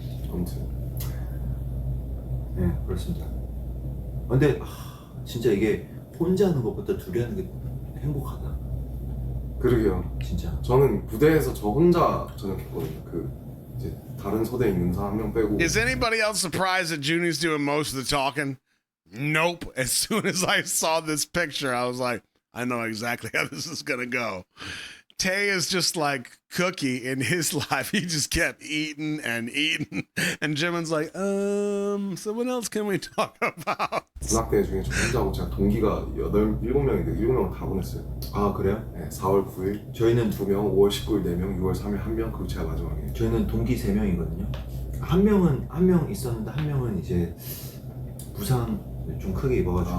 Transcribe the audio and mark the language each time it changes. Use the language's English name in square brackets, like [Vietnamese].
[Korean] 아무튼 네 그렇습니다. 근데 진짜 이게 혼자 하는 것보다 둘이 하는 게 행복하다. 그러게요. 진짜. 저는 부대에서 저 혼자 전역했거든요. 그 이제 다른 소대에 있는 사람 한 명 빼고. [English] Is anybody else surprised that Junie's doing most of the talking? Nope. As soon as I saw this picture, I was like, I know exactly how this is gonna go. Tay is just like Cookie in his life. He just kept eating and eating. And Jimin's like, so what else can we talk about? [Korean] 군악대 중에 저 혼자고 제가 동기가 7명인데 7명을 다 보냈어요. 아 그래요? 네, 4월 9일 저희는 2명, 5월 19일 4명, 6월 3일 1명, 그리고 제가 마지막에. 저희는 동기 3명이거든요. 한 명 있었는데 한 명은 이제 부상 좀 크게 입어가지고